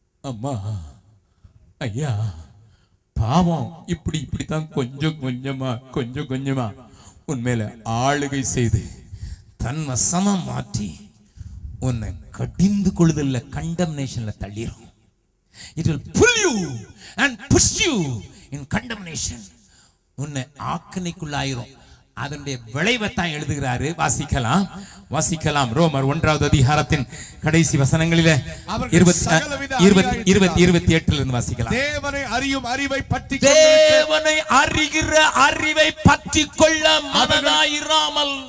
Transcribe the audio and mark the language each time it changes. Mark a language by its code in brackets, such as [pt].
[ta] அம்மா ஐயா, பாவம் இப்படித்தான் கொஞ்சம் கொஞ்சமா உன்மேல ஆளுகை செய்து தன் வசமா மாற்றி உன்னை கடிந்து கொள்ளுதல்ல, கண்டம்னேஷன்ல தள்ளிரும். [en] It will pull you and push you in condemnation. [ta] உன்னை ஆக்கணைக்குள்ளாயிரும். அதனுடைய விளைவை தான் எழுதுகிறாரு. வாசிக்கலாம் ரோமர் 1வது அதிகாரத்தின் கடைசி வசனங்களிலே 28 இருந்து வாசிக்கலாம். தேவனை அறியும் அறிவை பற்றி தேவனை அறிகிற அறிவை பற்றி கொள்ள மனதாயிராமல்